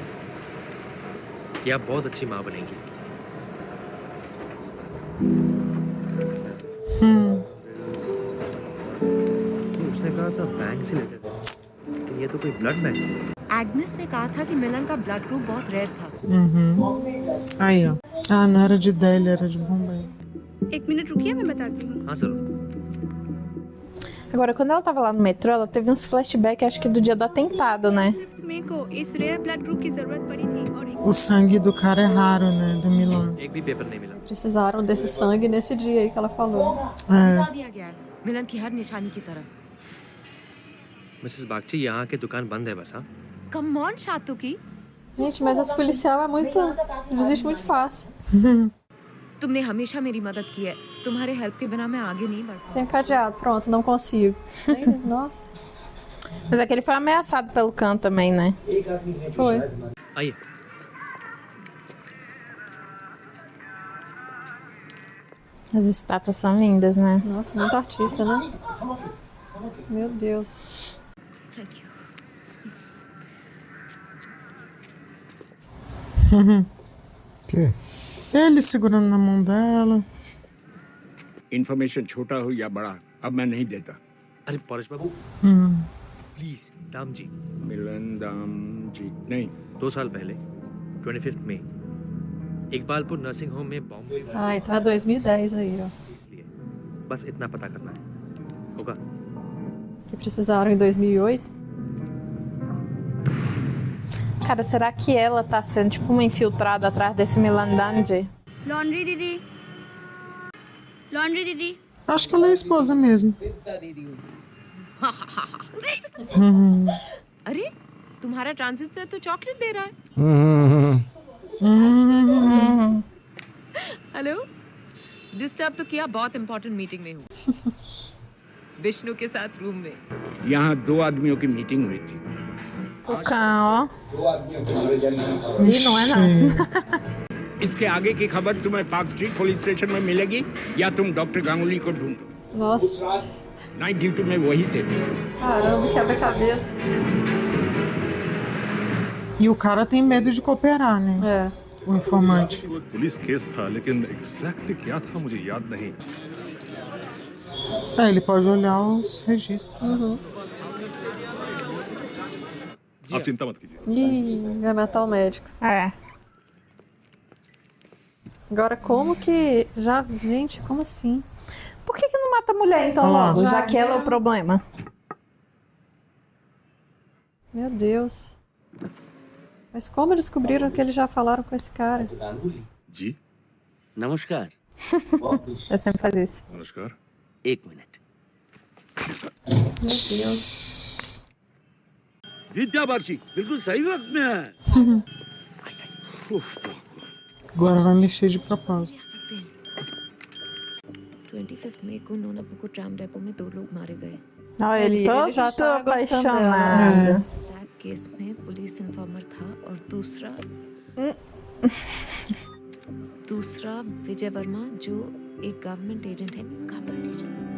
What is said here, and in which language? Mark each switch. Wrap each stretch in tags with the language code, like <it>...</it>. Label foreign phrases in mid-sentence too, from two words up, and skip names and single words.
<hi>कि आप बहुत अच्छी माँ बनेंगी। उसने कहा था बैंक से लेकर, लेकिन ये तो कोई</hi> <en>blood bank</en> <hi>से। एग्नेस ने कहा था कि मिलन का</hi> <en>blood group</en> <hi>बहुत रेयर था।</hi> <pt>Aí, ó. Ah, não era de Delhi, era de Bombay.</pt> <hi>एक मिनट रुकिए मैं बताती हूँ. हाँ जरूर।</hi> <pt>Agora, quando ela tava lá no metrô, ela teve uns flashbacks, acho que do dia do atentado, né?</pt> <hi>मेरे को इस</hi> <en>rare blood group</en> <hi>की जरूरत पड़ी थी और</hi> <pt>O sangue do cara é raro, né? Do Milan.</pt> <hi>एक भी पेपर नहीं मिला।</hi> <pt>Precisaram desse sangue nesse dia aí que ela falou.</pt> <hi>बता दिया गया है मिलन की हर निशानी की तरफ। मिसेस बागची, यहाँ की दुकान बंद है बस। हाँ,</hi> <en>come on</en> <hi>शातु की।</hi> <pt>Gente, mas esse policial é muito. Desiste muito fácil.</pt> <hi>तुमने हमेशा मेरी मदद की है, तुम्हारे हेल्प के बिना मैं आगे नहीं बढ़।</hi> <pt>Tem cadeado, pronto, não consigo. Nossa. Mas é que ele foi ameaçado pelo Khan também, né? Foi.</pt> <hi>आइए।</hi> <pt>As estátuas são lindas, né? Nossa, muito artista, né? Meu Deus.</pt> <en>Thank you.</en> <pt>Que? Ele segurando na mão dela.</pt> <hi>इन्फॉर्मेशन छोटा हो या बड़ा अब मैं नहीं देता। अरे परेश बाबू, प्लीज, दाम जी। मिलन दाम जी नहीं। 2 साल पहले 25 मई इकबालपुर</hi> <en>nursing home</en> <hi>में बॉम्ब।</hi> <pt>Ai, tá 2010 aí, ó.</pt> <hi>इसलिए बस इतना पता करना है, होगा?</hi> <pt>Que precisaram em 2008. Cara, será que ela tá sendo tipo uma infiltrada atrás desse Milan Danji?</pt> <hi>लॉन्ड्री दीदी. लॉन्ड्री दीदी.</hi> <pt>Acho que ela é a esposa mesmo.</pt> <hi>अरे तुम्हारा ट्रांजिस्टर तो चॉकलेट दे रहा है। हेलो, डिस्टर्ब तो किया, बहुत</hi> <en>important meeting</en> <hi>में हूँ। विष्णु के साथ रूम में। यहाँ 2 आदमियों की मीटिंग हुई थी।</hi> <pt>O Khan, ó. E não é não.</pt> <hi>इसके आगे की खबर तुम्हें पार्क स्ट्रीट</hi> <en>police station</en> <hi>में मिलेगी या तुम डॉक्टर गांगुली को ढूंढो।</hi> <pt>Nossa.</pt> <en>night duty</en> <hi>में वही थे।</hi> <pt>Caramba, quebra-cabeça. E o cara tem medo de cooperar, né? É. O informante.</pt> <en>police case</en> <hi>था लेकिन एग्जैक्टली क्या था मुझे याद नहीं।</hi> <pt>É, ele pode olhar os registros.</pt> <hi>आप चिंता मत कीजिए।</hi> <pt>Ih, vai matar o médico. É. Agora, como que. Já. Gente, como assim? Por que não mata a mulher então logo, já que ela é o problema? Meu Deus. Mas como descobriram que eles já falaram com esse cara?</pt> <hi>जी नमस्कार।</hi> <pt>Eu sempre faz isso.</pt> <hi>नमस्कार। 1 मिनट।</hi> <pt>Meu Deus.</pt> <hi>विद्या बागची बिल्कुल सही वक्त में है।</hi> <pt>Agora vai mexer de propósito.</pt> <hi>25 मई को नोनापुको ट्राम डेपो में 2 लोग मारे गए।</hi> <pt>Olha, ele todo já tá gostando apaixonado.</pt> <en>attack case</en> <hi>में</hi> <en>police informer</en> <hi>था और दूसरा विजय वर्मा जो एक</hi> <en>government agent</en> <hi>है।</hi> <en>government agent.</en>